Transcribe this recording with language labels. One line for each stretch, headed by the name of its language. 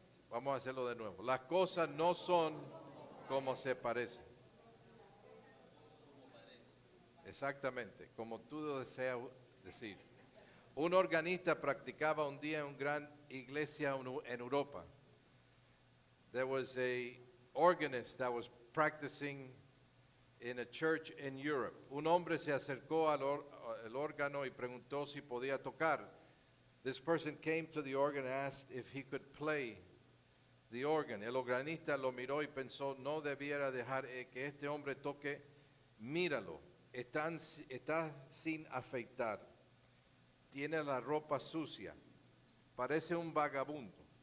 Spanish: Vamos a hacerlo de nuevo. Las cosas no son como se parecen. Exactamente, como tú deseas decir. Un organista practicaba un día en una gran iglesia en Europa.
English: There was a organist that was practicing in a church in Europe.
Spanish: Un hombre se acercó al órgano y preguntó si podía tocar.
English: This person came to the organ and asked if he could play the organ.
Spanish: El organista lo miró y pensó, no debiera dejar que este hombre toque. Míralo, está sin afeitar. Tiene la ropa sucia, parece un vagabundo.